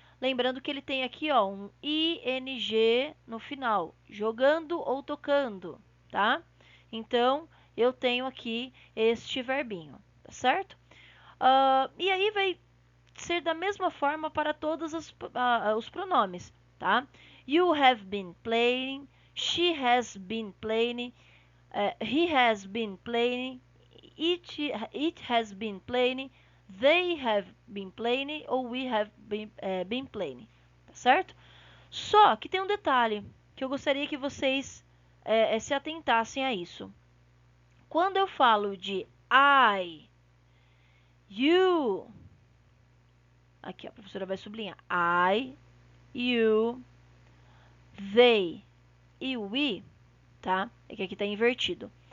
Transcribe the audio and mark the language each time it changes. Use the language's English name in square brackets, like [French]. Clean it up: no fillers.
[Portuguese] Lembrando que ele tem aqui, ó, um ing no final, jogando ou tocando, tá? Então, eu tenho aqui este verbinho, tá certo? E aí vai ser da mesma forma para todos os pronomes, tá? [English] You have been playing, she has been playing, he has been playing, it has been playing, they have been playing ou we have been playing, [Portuguese] tá certo? Só que tem um detalhe que eu gostaria que vocês se atentassem a isso. Quando eu falo de I, you, aqui a professora vai sublinhar, I, you, they e we, tá? É que aqui tá invertido.